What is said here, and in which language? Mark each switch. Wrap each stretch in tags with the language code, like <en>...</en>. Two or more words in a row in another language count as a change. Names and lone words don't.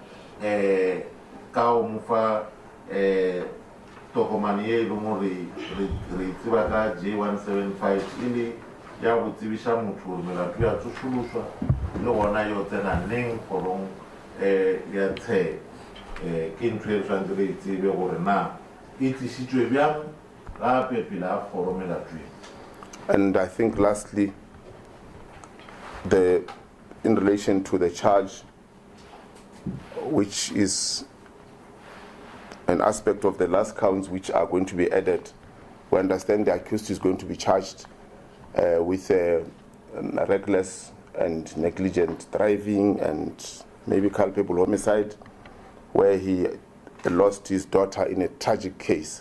<nso>ka go mo fa tokomane ye e leng gore re tseba ka J175 e le ya go tsebiša motho gore melato ya tsošološwa le gona yo tsena neng kgorong ya tsheko ke ntho e tshwanetse re e tsebe gore na e tlišitšwe bjang gape pele a kgoro melato e.</nso> <en>And I think lastly, in relation to the charge, which is an aspect of the last counts which are going to be added, we understand the accused is going to be charged with reckless and negligent driving and maybe culpable homicide, where he lost his daughter in a tragic case.</en>